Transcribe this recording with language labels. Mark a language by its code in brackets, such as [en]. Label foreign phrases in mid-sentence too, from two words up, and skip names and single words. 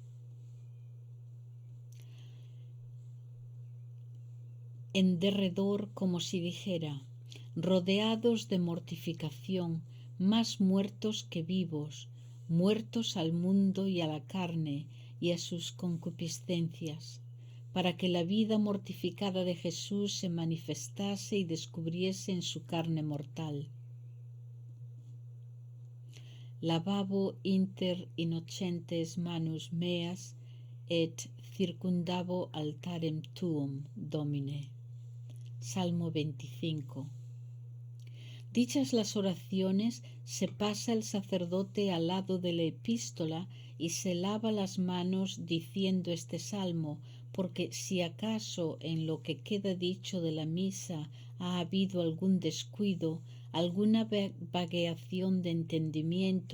[es] En derredor, como si dijera, rodeados de mortificación, más muertos que vivos, muertos al mundo y a la carne y a sus concupiscencias, para que la vida mortificada de Jesús se manifestase y descubriese en su carne mortal. [la] Lavabo inter innocentes manus meas et circundavo altarem tuum, Domine. [es] Salmo 25. Dichas las oraciones, se pasa el sacerdote al lado de la epístola y se lava las manos diciendo este salmo, porque si acaso en lo que queda dicho de la misa ha habido algún descuido, alguna vagueación de entendimiento